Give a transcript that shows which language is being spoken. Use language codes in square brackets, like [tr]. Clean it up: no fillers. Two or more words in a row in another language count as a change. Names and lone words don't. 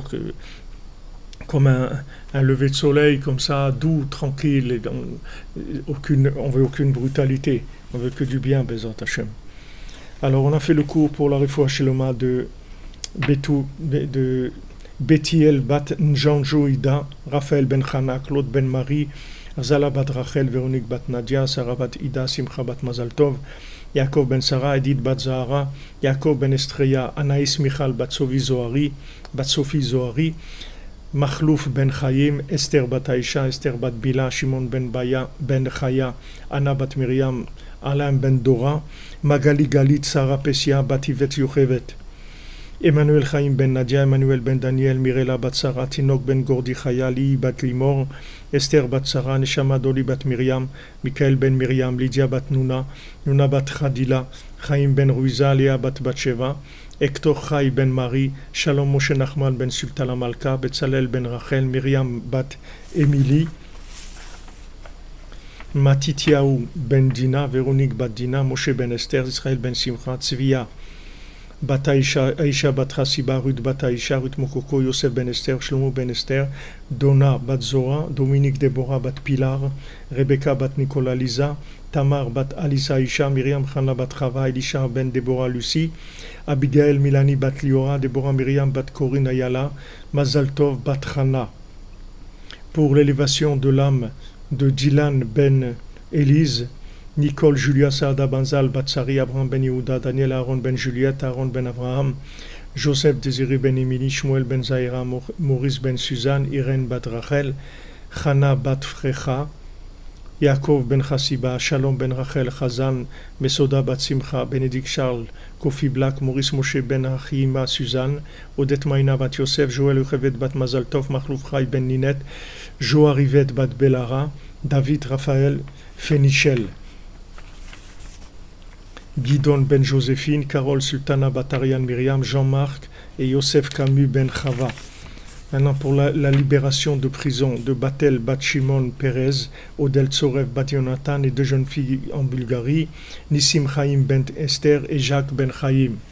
[fr] Comme un lever de soleil, comme ça, doux, tranquille, et on veut aucune brutalité, on veut que du bien, [he] Bézant Hachem. [fr] Alors, on a fait le cours pour la [he] Refoua Sheloma [fr] de de Bethiel bat Njanjo Ida, Raphaël ben Chana, Claude ben Marie, Zala bat Rachel, Véronique bat Nadia, Sarah bat Ida, Simcha bat Mazal Tov, Yaakov ben Sarah, Edith bat Zahara, Yaakov ben Estreya, Anaïs Michal bat Sophie Zohari, Machlouf ben Chaim, Esther bat Aïcha, Esther bat Bila, Shimon ben Baya, ben Chaya, Anna bat Miriam, Alain ben Dora, Magali Galit, Sarah Pessia, bat Yvet Yochevet, Emmanuel Chaim ben Nadia, Emmanuel ben Daniel, Mirela bat Sarah, Tinok ben Gordi Chayali, bat Limor, Esther bat Sarah, Neshama Doli bat Miriam, Michael ben Miriam, Lydia bat Nuna, Nuna bat Khadila, Chaim ben Ruiza, Léa bat Batsheva, Hector Chai ben Marie, Shalom Moshe Nachman ben Sultana Malka, Betzalel ben Rachel, Myriam bat Émilie, Matityahu ben Dina, Véronique bat Dina, Moshe ben Esther, Israël ben Simcha, Tzvia bat Aïcha bat Hasiba, Ruth bat Aïcha, Ruth Mokoko, Yosef ben Esther, Shlomo ben Esther, Donna bat Zora, Dominique Deborah bat Pilar, Rebecca bat Nicolas Lisa, Tamar bat Alisa Aïcha, Myriam Chana bat Chava, Elisha ben Deborah Lucie, Abigail Milani bat Liora, Deborah Myriam bat Corinne Ayala, Mazal Tov bat Chana. Pour l'élévation de l'âme de Dylan ben Élise, Nicole Julia Saada Banzal Batsari, Abraham ben Yehuda, Daniel Aaron ben Juliette, Aaron ben Abraham, Joseph Désiré ben Émilie, Shmuel ben Zaira, Maurice ben Suzanne, Irène bat Rachel, Chana bat Frecha, Yaakov ben Chassiba, Shalom ben Rachel, Chazan, Mesoda bat Simcha, Bénédicte Charles, Kofi Black, Maurice Moshe ben Achima, Suzanne, Odette Maïna bat Yosef, Joël Uchevet bat Mazal Tov, Machlouf Chai ben Ninette, Joa Rivet bat Belara, David Raphaël Fénichel, Guidon ben Joséphine, Carole Sultana Batarian Myriam, Jean-Marc et Yosef Camus ben Chava. Maintenant pour la libération de prison de Batel bat Shimon Perez, Odel Tsorev bat Jonathan et deux jeunes filles en Bulgarie, Nissim Chaim ben Esther et Jacques ben Chaim.